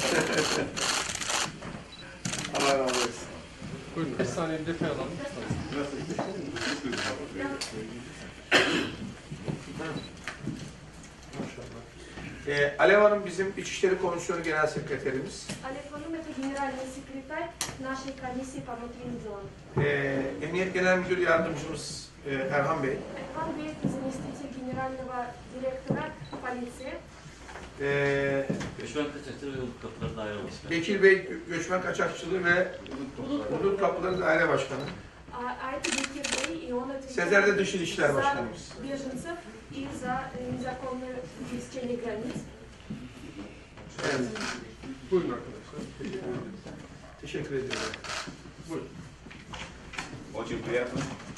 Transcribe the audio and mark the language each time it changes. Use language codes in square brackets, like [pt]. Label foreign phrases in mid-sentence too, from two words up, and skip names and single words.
[tr] Allah razı olsun. Buyurun. Bir saniye bir detay alalım. Alev Hanım bizim İçişleri Komisyonu Genel Sekreterimiz. Alev Hanım, [ru] это генеральный секретарь нашей комиссии по внутренним делам. [tr] Emniyet Genel Müdür Yardımcımız Erhan Bey. Erhan Bey, [ru] заместитель генерального директора полиции. [tr] Göçmen kaçakçılığı ve hudut kapıları daire başkanı. Bekir Bey, Göçmen Kaçakçılığı ve Hudut Kapıları Daire Başkanı. [ru] А это Bekir Bey, и он [tr] Sezer de Dış [ru] отвечает [tr] İlişkiler [ru] за [tr] Başkanımız. [ru] беженцев и за незаконное пересечение границ. [tr] Evet. Buyurun arkadaşlar. Teşekkür ediyorum. Buyurun. [ru] Очень приятно.